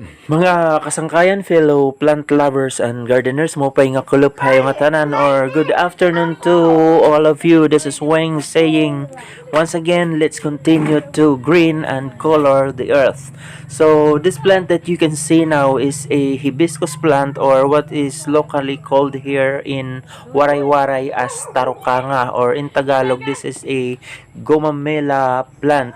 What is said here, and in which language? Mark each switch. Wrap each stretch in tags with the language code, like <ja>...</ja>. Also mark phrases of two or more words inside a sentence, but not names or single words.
<war>Mga kasangkayan,</war> <en>fellow plant lovers and gardeners,</en> <war>mo pa nga kuluphay nga tanan,</war> <en>or good afternoon to all of you. This is Wang saying, once again, let's continue to green and color the earth. So this plant that you can see now is a hibiscus plant, or what is locally called here in Waray-Waray as tarukanga, or in Tagalog, this is a gumamela plant.</en>